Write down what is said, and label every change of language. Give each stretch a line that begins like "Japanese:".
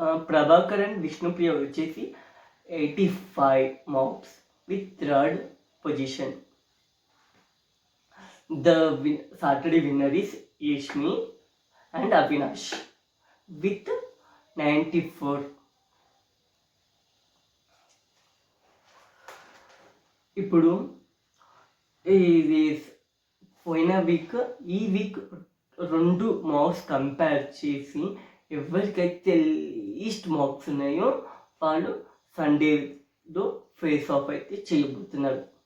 English: Prabhakar and Vishnupriya
Telugu: వచ్చేసి
English: 85 marks with third position. The Saturday winner is Yashmi and Avinash with 94.
Telugu: ఇప్పుడు ఇది పోయిన week ఈ వీక్ 2 మార్క్స్ కంపేర్ చేసి ఎవరికైతే లీస్ట్ మార్క్స్ ఉన్నాయో వాళ్ళు సండేలో ఫేస్ ఆఫ్ అయితే చేయబోతున్నారు.